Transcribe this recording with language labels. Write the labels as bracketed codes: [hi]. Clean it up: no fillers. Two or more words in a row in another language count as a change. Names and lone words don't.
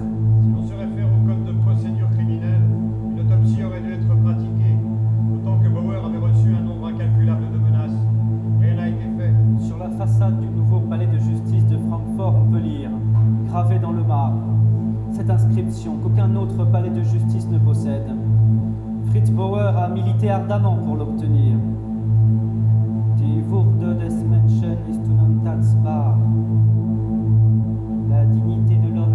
[fr] Si l'on se réfère au code de procédure criminelle, une autopsie aurait dû être pratiquée, d'autant que Bauer avait reçu un nombre incalculable de menaces. Rien n'a été fait. Sur la façade du nouveau palais de justice de Francfort, on peut lire, gravé dans le marbre, cette inscription qu'aucun autre palais de justice ne possède. Fritz Bauer a milité ardemment pour l'obtenir. [de] Die Würde des Menschen ist unantastbar. [fr] La dignité de